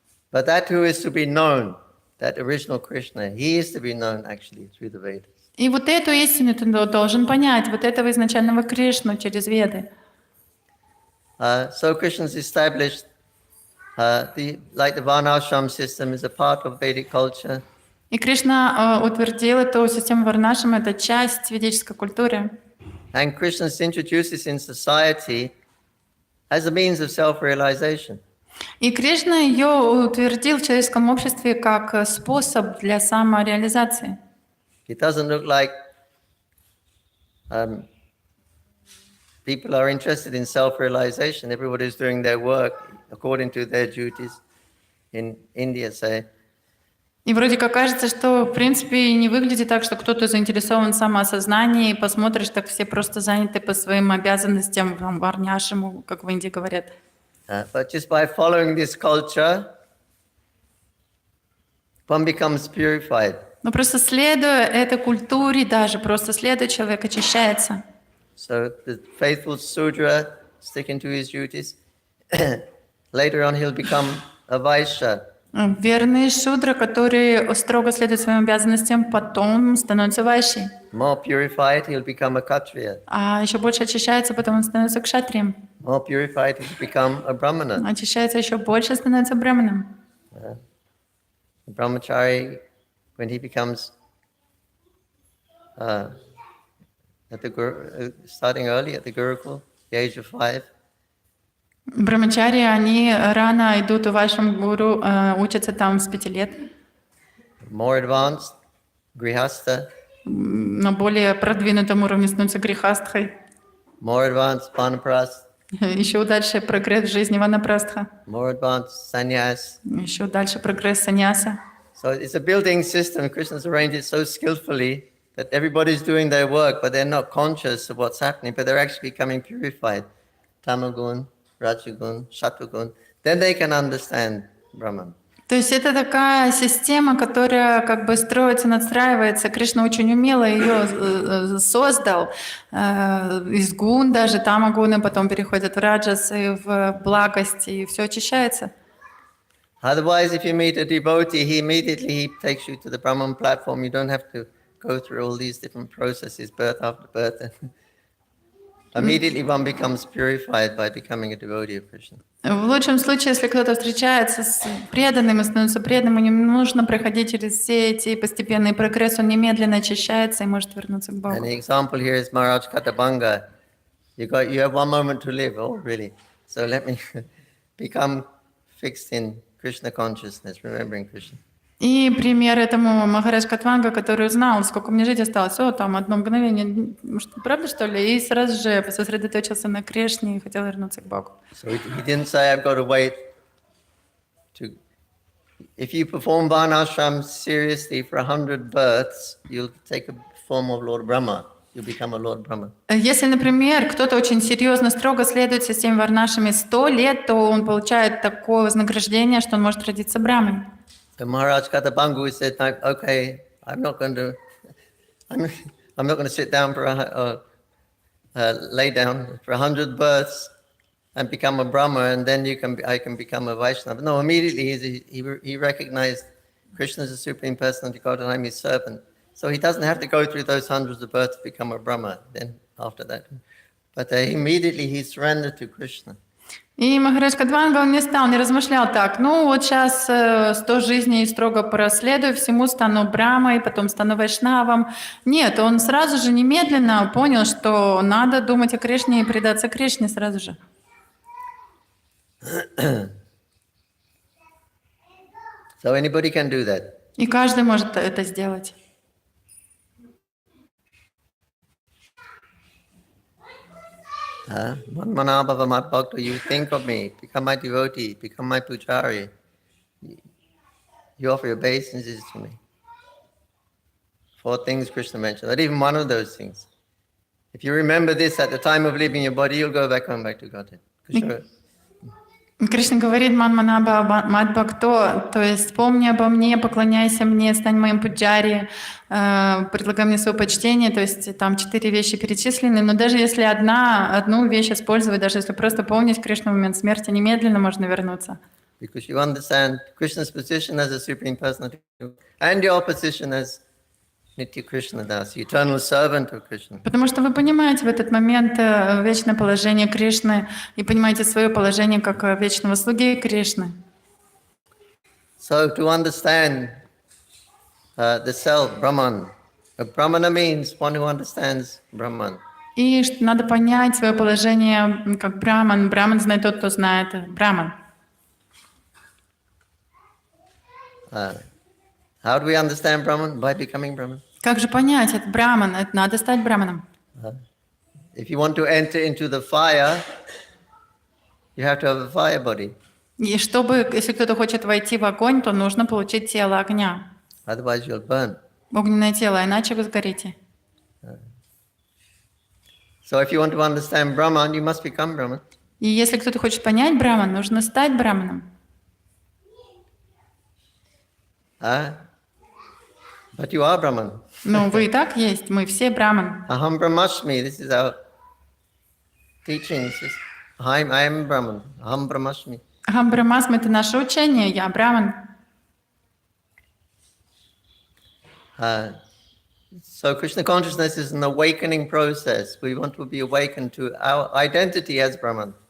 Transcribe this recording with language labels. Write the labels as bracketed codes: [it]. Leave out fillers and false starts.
[en] But that who is to be known, that original Krishna, he is to be known actually through the Vedas. [ru] И вот эту истину ты должен понять, вот этого изначального Кришну через Веды. [en] So Krishna's established the Varnashram system is a part of Vedic culture. [ru] И Кришна утвердил эту систему Варнашрама, это часть ведической культуры. [en] And Krishna's introduced this in society as a means of self-realization. [ru] И Кришна ее утвердил в человеческом обществе как способ для самореализации. [en] It doesn't look like people are interested in self-realization. Everybody's doing their work according to their duties in India, say. [ru] И вроде как кажется, что в принципе не выглядит так, что кто-то заинтересован в самоосознании, и посмотришь, так все просто заняты по своим обязанностям, варняшему, как в Индии говорят. [en] But just by following this culture, one becomes purified. [ru] Но просто следуя этой культуре, даже просто следуя, человек очищается. [en] So the faithful Sudra sticking to his duties, later on he'll become a Vaishya. [ru] Верный шудра, который строго следует своим обязанностям, потом становится вайшей. [en] More purified, he'll become a Kshatriya. [ru] А еще больше очищается, потом он становится кшатрием. [en] More purified, he'll become a Brahmana. [ru] Очищается еще больше, становится браманом. [en] The brahmachari, when he becomes starting early at the Gurukul, the age of 5. [ru] Брамачари, они рано идут у вашем гуру, учатся там с 5 лет. [en] More advanced, grihastha. [ru] На более продвинутом уровне становятся грихастхой. [en] More advanced, vanaprastha. [ru] Еще дальше прогресс в жизни ванапрастха. [en] More advanced, sannyas. [ru] Еще дальше прогресс саньяса. [en] So it's a building system. Krishna's arranged it so skillfully that everybody's doing their work, but they're not conscious of what's happening, but they're actually becoming purified. Tamagun, Rajagun, Sattvagun. Then they can understand Brahman. [ru] То есть это такая система, которая как бы строится, надстраивается. Кришна очень умело ее создал. Из гун даже, тамагуны, потом переходят в раджасы, в благости, и все очищается. [en] Otherwise, if you meet a devotee, he takes you to the Brahman platform. You don't have to go through all these different processes, birth after birth. Immediately one becomes purified by becoming a devotee of Krishna. [ru] В лучшем случае, если кто-то встречается с преданным и становится преданным, ему не нужно проходить через все эти постепенные прогрессы, он немедленно очищается и может вернуться к Богу. [en] And the example here is Maharaj Katabanga. You have 1 moment to live. Oh, really? So let me become fixed in Krishna consciousness, remembering Krishna. [ru] И пример этому Махарадж Катванга, который узнал, сколько мне жить осталось. Там 1 мгновение, может, правда, что ли? И сразу же сосредоточился на Кришне и хотел вернуться к Богу. [en] So he didn't say, I've got to wait to... If you perform Varnashram seriously for 100 births, you'll take a form of Lord Brahma. You'll become a Lord Brahma. [ru] Если, например, кто-то очень серьезно, строго следует системе Варнашами 100 лет, то он получает такое вознаграждение, что он может родиться Брахмой. [en] So Maharaj Katabangu said, okay, I'm not going to sit down for lay down for 100 births and become a Brahma, and then I can become a Vaishnava. No, immediately he recognized Krishna as a Supreme Personality of God, and I'm his servant. So he doesn't have to go through those hundreds of births to become a Brahma. Then after that, but immediately he surrendered to Krishna. [ru] И Махарадж Катванга, он не размышлял так, вот сейчас 100 жизней строго проследую, всему стану Брамой, потом стану Вайшнавом. Нет, он сразу же немедленно понял, что надо думать о Кришне и предаться Кришне сразу же. [en] So anybody can do that. [ru] И каждый может это сделать. [sa] Manmanabhava my bhakta, [en] you think of me, become my devotee, become my pujari. You offer your obeisances to me. 4 things Krishna mentioned, not even one of those things. If you remember this at the time of leaving your body, you'll go back home back to Godhead. [ru] Кришна говорит, [sa] Манманаба Мадбхакто, [ru] то есть помни обо мне, поклоняйся мне, стань моим пуджари, предлагай мне свое почтение, то есть там 4 вещи перечислены, но даже если одну вещь использовать, даже если просто помнить Кришну в момент смерти, немедленно можно вернуться. [en] because you understand Krishna's position as a Supreme Personality and your position as Nitya Krishna Das, the eternal servant of Krishna. [ru] Потому что вы понимаете в этот момент вечное положение Кришны и понимаете свое положение как вечного слуги Кришны. [en] So to understand the self, Brahman. Brahmana means one who understands Brahman. [ru] И надо понять свое положение как браман. Браман знает тот, кто знает браман. [en] How do we understand Brahman? By becoming Brahman. [ru] Как же понять, это браман, это надо стать браманом. [en] If you want to enter into the fire, you have to have a fire body. [ru] И чтобы, если кто-то хочет войти в огонь, то нужно получить тело огня. [en] Otherwise you'll burn. [ru] Огненное тело, иначе вы сгорите. [en] So if you want to understand Brahman, you must become Brahman. [ru] И если кто-то хочет понять браман, нужно стать браманом. [en] But you are Brahman. [ru] Ну, вы и так есть, мы все браман. [sa] Aham Brahmasmi, [en] this is our teachings. I am Brahman. [sa] Aham Brahmasmi. Ахам Брахмасма [ru] — это наше учение, я браман. [en] So Krishna consciousness is an awakening process. We want to be awakened to our identity as Brahman.